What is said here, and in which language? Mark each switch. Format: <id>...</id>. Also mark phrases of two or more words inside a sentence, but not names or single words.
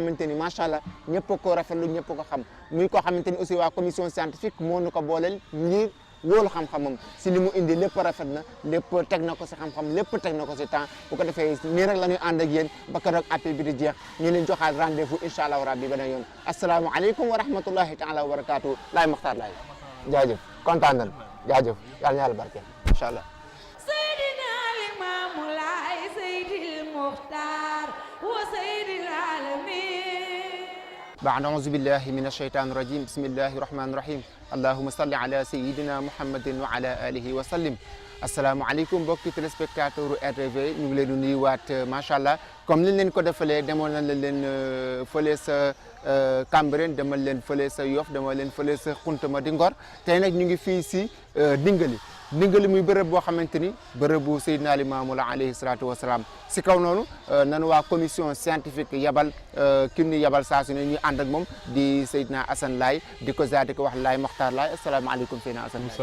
<wo>xamante ni</wo> <ar>ما شاء الله</ar> <wo>ñëpp ko rafetlu ñëpp ko xam muy koo xamante ni aussi waa</wo> <fr>commission scientifique</fr> <wo>moo nu ko booleel ngir wóolu xam-xamam si li mu indi lépp rafet na lépp teg na ko si xam-xam lépp teg na ko si temps bu ko defee nii rek la ñuy ànd ak yéen ba keroog appel bi di jeex ñu leen joxaat rendez-vous</wo> <ar>إن شاء الله ربي</ar> <wo>beneen yoon</wo> <ar>السلام عليكم ورحمة الله تعالى وبركاته</ar> <wo>Laye Makhtar Laye jaajëf kontaan nañ jaajëf yàlla na yàlla barkeel</wo> <ar>إن شاء الله. Seydina Limaamu Laay Seydil المختار وسيد العالمين. بعد أعوذ بالله من الشيطان الرجيم بسم الله الرحمن الرحيم اللهم صل على سيدنا محمد وعلى آله وسلم.</ar> <wo>asalaamaaleykum mbokki téléspectateur RTV ñu ngi leen di nuyuwaat</wo> <ar>ما شاء الله</ar> <wo>comme liñ leen ko defalee demoon nañ leen fële sa Cambérène demal leen fële sa Yoff demal leen fële sa Xuntama di Ngor tey nag ñu ngi fii si Ndingali muy bërëb boo xamante ni bërëbu Seydina Limaamu la</wo> <ar>عليه الصلاة والسلام</ar> <wo>si kaw noonu nanu waa</wo> <fr>commission scientifique</fr> <wo>yabal ki ñu yabal saa su ne ñuy ànd ak moom di Seydina Assane Laye di ko ziar di ko wax Laye Mokhtar Laye asalaamaaleykum Seydina Assane Laye.</wo>